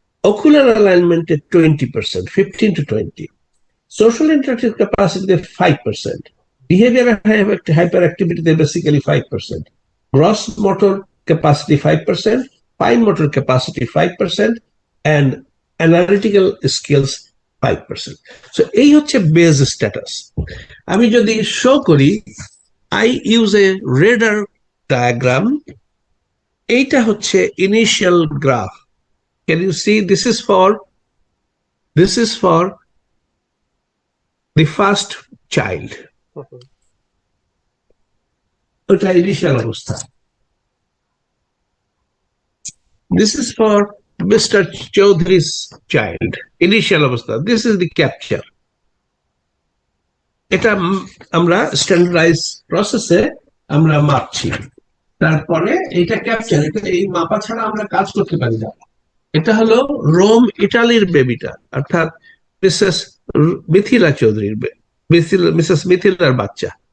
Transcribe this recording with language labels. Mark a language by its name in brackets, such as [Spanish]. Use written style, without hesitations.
[English] ocular alignment 20%, 15 to 20, social interactive capacity 5%, behavior hyperactivity basically 5%, gross motor capacity 5%, fine motor capacity 5%, and analytical skills 5%. [Bangla] So এই হচ্ছে base status. আমি যদি show করি, [English] I use a radar diagram. [Bangla] এইটা হচ্ছে [English] initial graph. Can you see? This is for the first child. [Bangla] ওটা initial অবস্থা। [English] This is for Mr. Chaudhry's child, initial অবস্থা। This is the capture. [Bangla] এটা আমরা স্ট্যান্ডার্ডাইজ প্রসেসে আমরা মাপছি। তারপরে এটা ক্যাপচার, এটা এই মাপা ছাড়া আমরা কাজ করতে পারি না। এটা হলো রোম ইটালির বেবিটা, অর্থাৎ মিসেস মিথিলা চৌধুরীর, মিসেস মিথিলার বাচ্চা।